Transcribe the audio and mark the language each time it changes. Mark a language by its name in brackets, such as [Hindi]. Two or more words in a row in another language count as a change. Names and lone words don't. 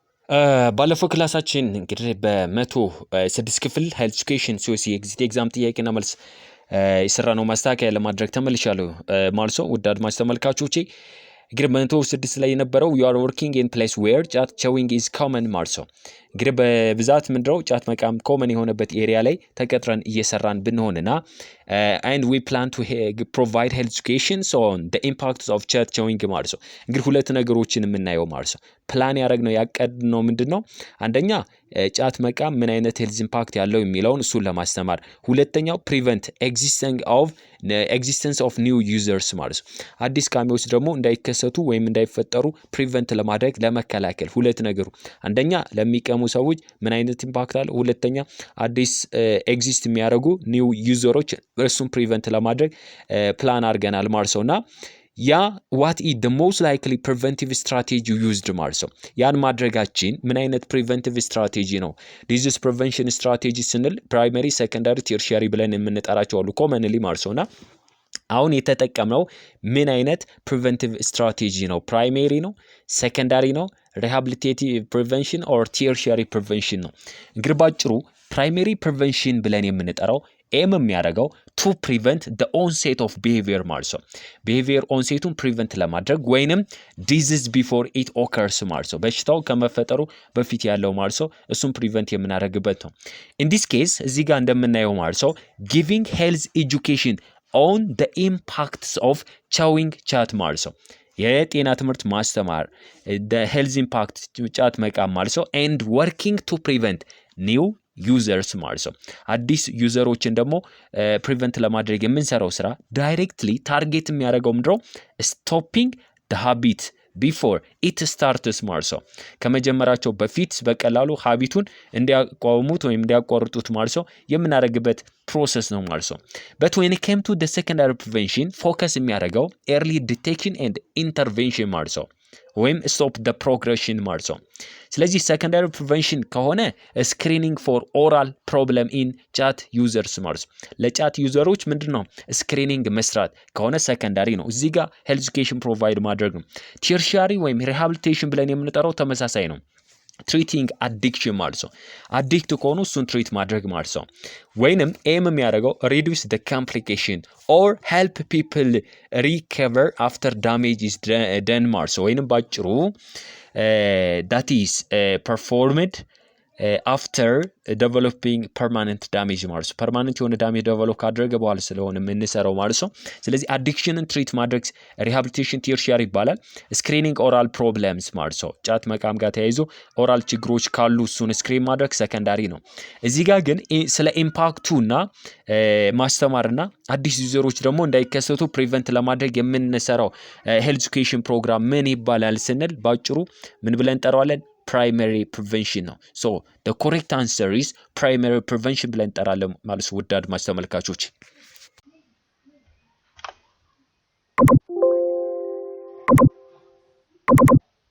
[Amharic] ባለፈው ክላሳችን እንግዲህ በ106 ክፍል [English] health education COC exit exam [Amharic] ጥያቄና መልስ የሰራነው ማስተካከያ ለማድረግ ተመልሻለሁ ማለት ነው። ውድ አድማጭ ተመልካቾቼ እንግዲህ 106 ላይ የነበረው [English] you are working in place where [Amharic] ጫት [English] chewing is common [Amharic] ማለት ነው። እንግዲህ በብዛት ምንድነው ጫት መቃም ኮመን የሆነበት ኤሪያ ላይ ተቀጥረን እየሰራን ብንሆንና [English] and we plan to provide health education on the impact of chat chewing [Amharic] ማለት ነው። እንግዲህ ሁለት ነገሮችን የምናየው ማለት ነው። ፕላን ያደረግነው ያቀድነው ምንድነው አንደኛ ጫት መቃም ምን አይነት [English] health impact [Amharic] ያለው የሚለውን እሱን ለማስተማር፣ ሁለተኛው prevent [English] existence of new users [Amharic] ማለት ነው። አዲስ ቃሚዎች ደግሞ እንዳይከሰቱ ወይም እንዳይፈጠሩ ፕሪቨንት ለማድረግ ለመከላከል ሁለት ነገሩ አንደኛ ለሚቀሙ ሰዎች ምን አይነት ኢምፓክት አለው፣ ሁለተኛ አዲስ ኤግዚስት የሚያደርጉ [English] new users [Amharic] እሱን ፕሪቨንት ለማድረግ ፕላን አድርገናል ማለት ነውና ያ [English] what is the most likely preventive strategy used [Amharic] ማለት ነው። ያን ማድረጋችን ምን አይነት [English] preventive strategy [Amharic] ነው? [English] disease prevention strategy [Amharic] ስንል [English] primary secondary tertiary [Amharic] ብለን የምንጠራቸው አሉ commonly ማለት ነውና አሁን የተጠቀምነው ምን አይነት [English] preventive strategy [Amharic] ነው? primary ነው? secondary ነው? [English] rehabilitative prevention or tertiary prevention ነው? [Amharic] እንግዲህ ባጭሩ [English] primary prevention [Amharic] ብለን የምንጠራው ኤም የሚያደርገው [English] to prevent the onset of behavior [Amharic] ማለት ነው። [English] behavior onsetቱን prevent [Amharic] ለማድረግ ወይንም [English] disease before it occurs [Amharic] ማለት ነው። በሽታው ከመፈጠሩ በፊት ያለው ማለት ነው እሱን prevent የምናደርግበት ነው። [English] in this case [Amharic] እዚህ ጋር እንደምናየው ማለት ነው [English] giving health education on the impacts of chewing chat [Amharic] ማለት ነው። የጤና ትምህርት ማስተማር [English] the health impact [Amharic] ጫት መቃም ማለት ነው [English] and working to prevent new users [Amharic] ማለት ነው። አዲስ ዩዘሮችን ደግሞ ፕሪቨንት ለማድረግ የምንሰራው ስራ [English] directly target [Amharic] የሚያደርገው ምንድነው [English] stopping the habit before it starts [Amharic] ማለት ነው። ከመጀመራቸው በፊት በቀላሉ ሀቢቱን እንዲያቋሙት ወይም እንዲያቋርጡት ማለት ነው የምናደርግበት ፕሮሰስ ነው ማለት ነው። [English] but when it came to the secondary prevention [Amharic] ፎከስ የሚያደርገው [English] early detection and intervention [Amharic] ማለት ነው ወይም [English] stop the progression [Amharic] ማለት ነው። ስለዚህ secondary prevention ከሆነ [English] screening for oral problem in chat users [Amharic] ማለት ነው። ለጫት ዩዘሮች ምንድነው screening መስራት ከሆነ secondary ነው። እዚህ ጋር [English] health education provide [Amharic] ማድረግ ነው። tertiary ወይም rehabilitation ብለን የምንጠራው ተመሳሳይ ነው። [English] treating addiction [Amharic] ማለት ነው። አዲክት ከሆኑ እሱን ትሪት ማድረግ ማለት ነው። ወይንም ኤም የሚያደርገው [English] reduce the complication or help people recover after damage is done [Amharic] ማለት ነው። ወይንም ባጭሩ [English] that is performed after developing permanent damage [Amharic] ማለት ነው። [English] permanent የሆነ damage develop [Amharic] ካደረገ በኋላ ስለሆነ የምንሰራው ማለት ነው። ስለዚህ [English] addiction treat [Amharic] ማድረግ [English] rehabilitation tertiary [Amharic] ይባላል። [English] screening oral problems [Amharic] ማለት ነው። ጫት መቃም ጋር ተያይዞ ኦራል ችግሮች ካሉ እሱን ስክሪን ማድረግ ሰከንዳሪ ነው። እዚህ ጋር ግን ስለ ኢምፓክቱና ማስተማርና አዲስ ዩዘሮች ደግሞ እንዳይከሰቱ ፕሪቨንት ለማድረግ የምንሰራው [English] health education program [Amharic] ምን ይባላል ስንል ባጭሩ ምን ብለን እንጠራዋለን? [English] primary prevention ነው። so the correct answer is primary prevention [Amharic] ብለን እንጠራለን ማለት ነው። ውድ አድማጭ ተመልካቾች